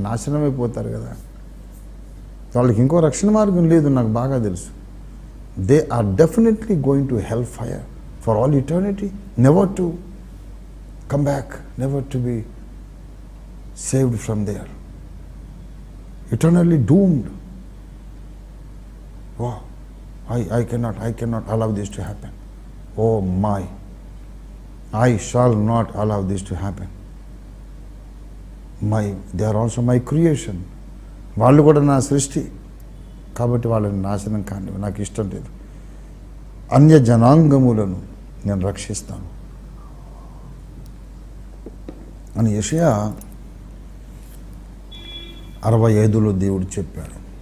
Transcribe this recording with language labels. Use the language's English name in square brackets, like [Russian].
[Telugu] నాశనం అయిపోతారు కదా. వాళ్ళకి ఇంకో రక్షణ మార్గం లేదు, నాకు బాగా తెలుసు. [English] They are definitely going to hell fire for all eternity, never to come back, never to be saved from there, eternally doomed. Wow, I cannot allow this to happen. Oh my, I shall not allow this to happen. They are also my creation. [Telugu] వాళ్ళు కూడా నా సృష్టి, కాబట్టి వాళ్ళని నాశనం కాని నాకు ఇష్టం లేదు. అన్య జనాంగములను నేను రక్షిస్తాను అని యెషయా 65లో దేవుడు చెప్పాడు.